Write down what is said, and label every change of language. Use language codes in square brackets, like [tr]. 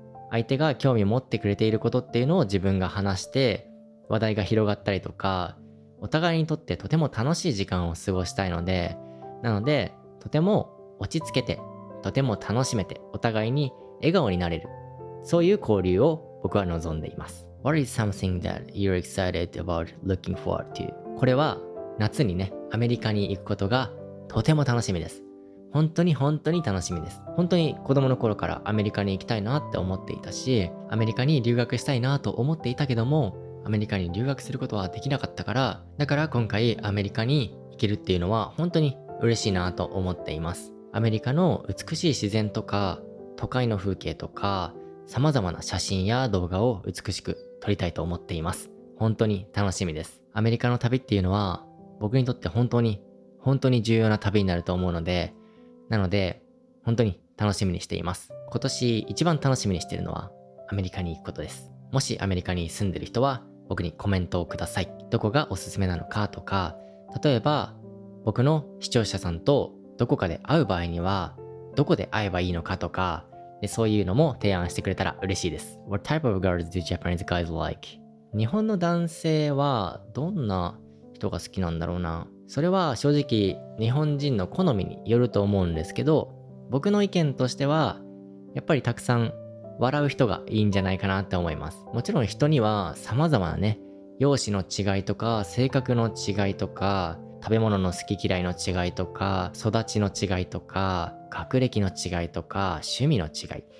[ja] 相手が興味持ってくれていることっていうのを自分が話して、話題が広がったりとか、お互いにとってとても楽しい時間を過ごしたいので、なので、とても落ち着けて、とても楽しめて、お互いに笑顔になれる。そういう交流を僕は望んでいます。 [en] What is something that you're excited about looking forward to? [ja] これは夏にね、アメリカに行くことがとても楽しみです。本当に本当に楽しみです。本当に子供の頃からアメリカに行きたいなって思っていたし、アメリカに留学したいなと思っていたけども、アメリカに留学することはできなかったから、だから今回アメリカに行けるっていうのは本当に嬉しいなと思っています。アメリカの美しい自然とか、都会の風景とか、様々な写真や動画を美しく撮りたいと思っています。本当に楽しみです。アメリカの旅っていうのは、僕にとって本当に重要な旅になると思うので、本当に楽しみにしています。今年一番楽しみにしているのはアメリカに行くことです。もしアメリカに住んでる人は僕にコメントをください。どこがおすすめなのかとか、例えば僕の視聴者さんとどこかで会う場合にはどこで会えばいいのかとか、そういうのも提案してくれたら嬉しいです。 [en] What type of girls do Japanese guys like? [ja] 日本の男性はどんな人が好きなんだろうな。それは正直日本人の好みによると思うんですけど、僕の意見としては、やっぱりたくさん笑う人がいいんじゃないかなって思います。もちろん人には様々なね、容姿の違いとか、性格の違いとか、食べ物の好き嫌いの違いとか、育ちの違いとか、学歴の違いとか、趣味の違い。